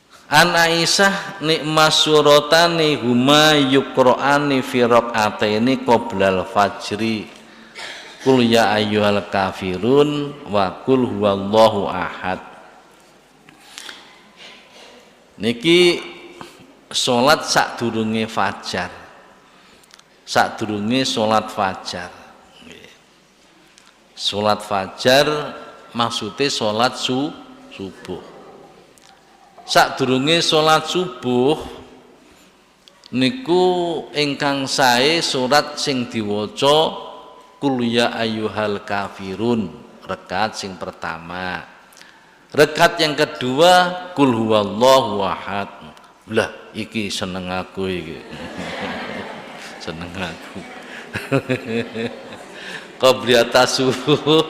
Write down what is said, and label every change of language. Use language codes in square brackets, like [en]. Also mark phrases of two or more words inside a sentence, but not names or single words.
[ar] عن عائشة نعم السورتان هما يقرآن في ركعتين قبل الفجر قل يا أيها الكافرون وقل هو الله أحد. [jv] Niki salat sadurunge fajar, sadurunge salat fajar. Salat fajar maksudnya salat subuh. Sadurunge salat subuh niku ingkang sae surat sing diwaca [ar] قل يا أيها الكافرون, [jv] rakaat sing pertama. [id] Rakaat yang kedua [ar] قل هو الله أحد. [jv] Lah iki seneng aku iki. Seneng aku. [ar] قبلية الصبح.